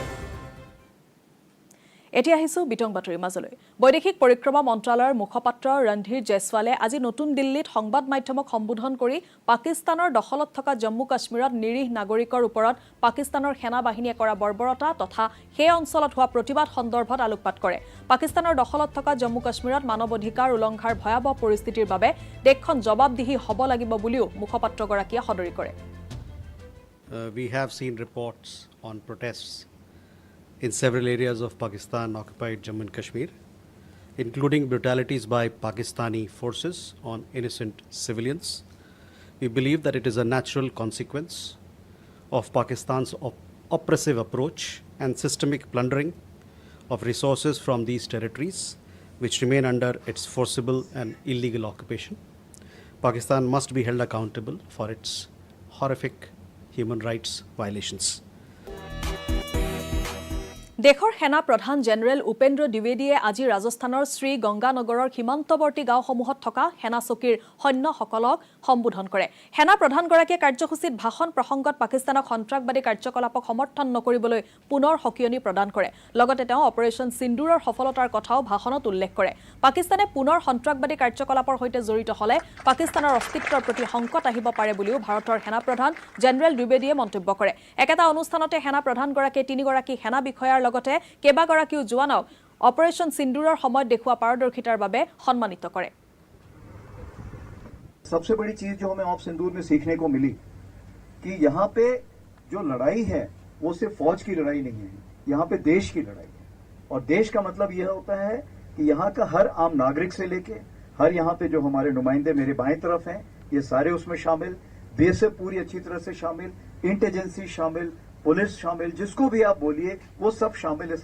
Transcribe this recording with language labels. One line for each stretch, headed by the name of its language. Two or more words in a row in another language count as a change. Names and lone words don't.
Assamese: এতিয়া আহিছো বিতং বাতৰি মাজলৈ বৈদেশিক পৰিক্ৰমা মন্ত্ৰালয়ৰ মুখপাত্ৰ ৰণধীৰ জয়সৱালে আজি নতুন দিল্লীত সংবাদ মাধ্যমক সম্বোধন কৰি পাকিস্তানৰ দখলত থকা জম্মু কাশ্মীৰত নিৰীহ নাগৰিকৰ ওপৰত পাকিস্তানৰ সেনা বাহিনীয়ে কৰা বৰ্বৰতা তথা সেই অঞ্চলত হোৱা প্ৰতিবাদ সন্দৰ্ভত আলোকপাত কৰে পাকিস্তানৰ দখলত থকা জম্মু কাশ্মীৰত মানৱ অধিকাৰ উলংঘাৰ ভয়াবহ পৰিস্থিতিৰ বাবে দেশখন জবাবদিহি হ'ব লাগিব বুলিও মুখপাত্ৰগৰাকীয়ে সদৰি কৰে
English: We have seen reports on protests in several areas of Pakistan-occupied Jammu and Kashmir, including brutalities by Pakistani forces on innocent civilians. We believe that it is a natural consequence of Pakistan's oppressive approach and systemic plundering of resources from these territories, which remain under its forcible and illegal occupation. Pakistan must be held accountable for its horrific human rights violations.
Assamese: দেশৰ সেনা প্ৰধান জেনেৰেল উপেন্দ্ৰ দ্বিবেদীয়ে আজি ৰাজস্থানৰ শ্ৰী গংগানগৰৰ সীমান্তৱৰ্তী গাঁওসমূহত থকা সেনা চকীৰ সৈন্যসকলক সম্বোধন কৰে সেনা প্ৰধানগৰাকীয়ে কাৰ্যসূচীত ভাষণ প্ৰসংগত পাকিস্তানক সন্ত্ৰাসবাদী কাৰ্যকলাপক সমৰ্থন নকৰিবলৈ পুনৰ হকিয়নি প্ৰদান কৰে লগতে তেওঁ অপাৰেচন সিন্দুৰৰ সফলতাৰ কথাও ভাষণত উল্লেখ কৰে পাকিস্তানে পুনৰ সন্ত্ৰাসবাদী কাৰ্যকলাপৰ সৈতে জড়িত হলে পাকিস্তানৰ অস্তিত্বৰ প্ৰতি সংকট আহিব পাৰে বুলিও ভাৰতৰ সেনা প্ৰধান জেনেৰেল দ্বিবেদীয়ে মন্তব্য কৰে একেটা অনুষ্ঠানতে সেনা প্ৰধানগৰাকীয়ে তিনিগৰাকী সেনা বিষয়াৰ লগতে কেবাগৰাকীও জোৱানক অপাৰেচন সিন্দুৰৰ সময়ত দেখুৱা পাৰদৰ্শিতাৰ বাবে সন্মানিত কৰে
Hindi: सबसे बड़ी चीज जो हमें ऑफ सिंदूर में सीखने को मिली कि यहाँ पे जो लड़ाई है वो सिर्फ फौज की लड़ाई नहीं है यहाँ पे देश की लड़ाई है और देश का मतलब यह होता है कि यहाँ का हर आम नागरिक से लेके हर यहाँ पे जो हमारे नुमाइंदे मेरे बाएं तरफ हैं ये सारे उसमें शामिल बीएसएफ पूरी अच्छी तरह से शामिल इंटेलिजेंसी शामिल पुलिस शामिल जिसको भी आप बोलिए वो सब शामिल इस